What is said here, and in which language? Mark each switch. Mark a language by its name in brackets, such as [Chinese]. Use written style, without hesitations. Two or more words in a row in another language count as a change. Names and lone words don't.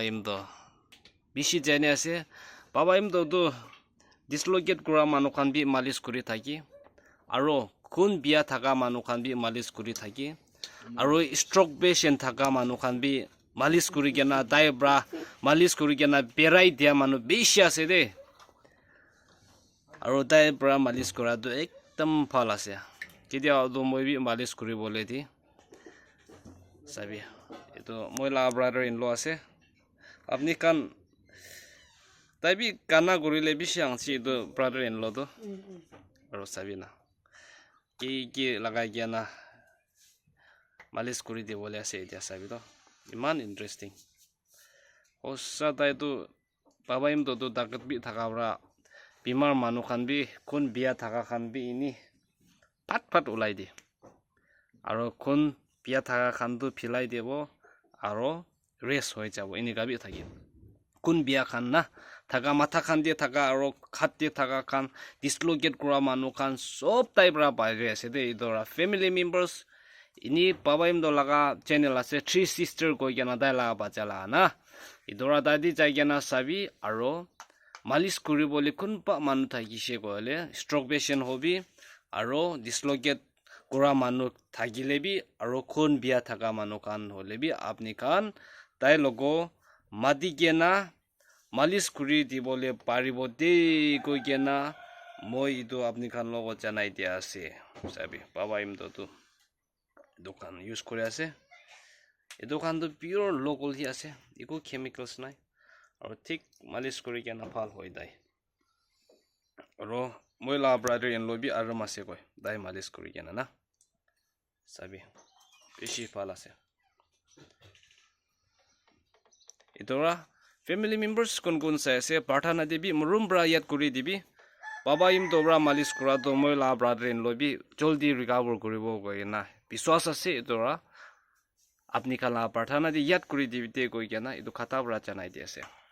[Naga Pidgin] imdo bishi jane ase baba imdo to dislocate kura manu khan bi malis kuri thaki aro kun bia thaka manu khan bi malis kuri thaki aro [English] stroke patient [Naga Pidgin] thaka manu khan bi malis kuri gena dai bra malis kuri gena berai dia manu bishi ase de aro dai bra malis kura do ekdam phal ase kidia do moi bi malis kuri bole di sabi eto moi la [English] brother in [Naga Pidgin] law ase apni kan tai bi kana gurile bishi angchi do [English] brother in law [Naga Pidgin] do aro sabi na ki lagai gena malis kuri de bole ase etia sabi to iman interesting osa tai tu baba im to dakat bi thaka bra bimar manu khan bi kun bia thaka khan bi ini pat ulai di aro kun bia thaka khan tu philai debo aro rest hoi jabo ini gabi thaki kun bia khan na thaka matha khan de thaka aro khat de thaka khan dislocate kura manu khan sob tai bra bai ase de idora [English] family members [Naga Pidgin] ini baba im do laga channel ase three sister koi gena dai la bachala na idora dadi jai gena sabi aro malis kuri bole kun pa manu thaki she gole [English] stroke patient [Naga Pidgin] hobi aro dislocate kura manu thagile bi aro khun bia thaka manu khan hole bi apni khan tai logo madi gena malis kuri di bole paribo de koi gena moi idu apni khan logo janai dia ase sabi baba im do tu dokan use kore ase e dokan to [English] pure local [Naga Pidgin] hi ase eko chemicals nai aro thik malis kuri gena phal hoi dai aro moi la [English] brother in law [Naga Pidgin] bi aram ase koi dai malis kuri gena na sabi beshi phal ase idora [English] family members [Naga Pidgin] kon sai ase parthana debi murum bra yat kuri dibi baba im dobra malis kura to moi la [English] brother in law [Naga Pidgin] bi joldi recover koribo goina biswas ase idora apni kala parthana di yat kuri dibite koi gena idu khata bra chanai di ase